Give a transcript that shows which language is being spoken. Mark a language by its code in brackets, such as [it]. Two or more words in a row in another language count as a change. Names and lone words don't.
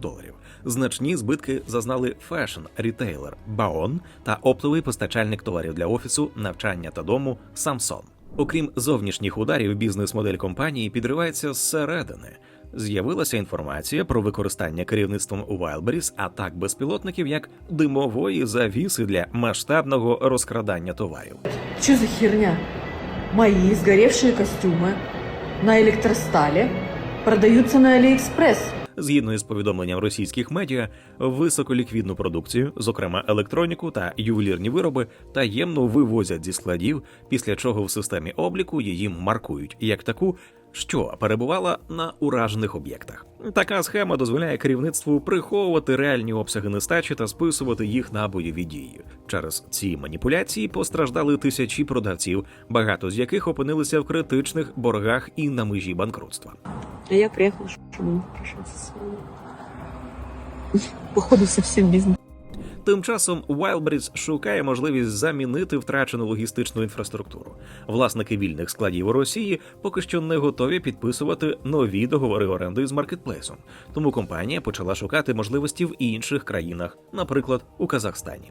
[uk] Значні збитки зазнали фешн-рітейлер Baon та оптовий постачальник товарів для офісу, навчання та дому Samsung. Окрім зовнішніх ударів, бізнес-модель компанії підривається зсередини. З'явилася інформація про використання керівництвом Wildberries атак безпілотників як димової завіси для масштабного розкрадання товарів. [ru] Что за херня? Мои сгоревшие костюмы на электростале продаются на Алиэкспресс. [uk] Згідно із повідомленням російських медіа, високоліквідну продукцію, зокрема електроніку та ювелірні вироби, таємно вивозять зі складів, після чого в системі обліку її маркують як таку, що перебувала на уражених об'єктах. Така схема дозволяє керівництву приховувати реальні обсяги нестачі та списувати їх на бойові дії. Через ці маніпуляції постраждали тисячі продавців, багато з яких опинилися в критичних боргах і на межі банкрутства. [ru] А я приехала, чтобы не прощаться с вами. Походу, совсем бизнес. [uk] Тим часом Wildberries шукає можливість замінити втрачену логістичну інфраструктуру. Власники вільних складів у Росії поки що не готові підписувати нові договори оренди з маркетплейсом. Тому компанія почала шукати можливості в інших країнах, наприклад, у Казахстані.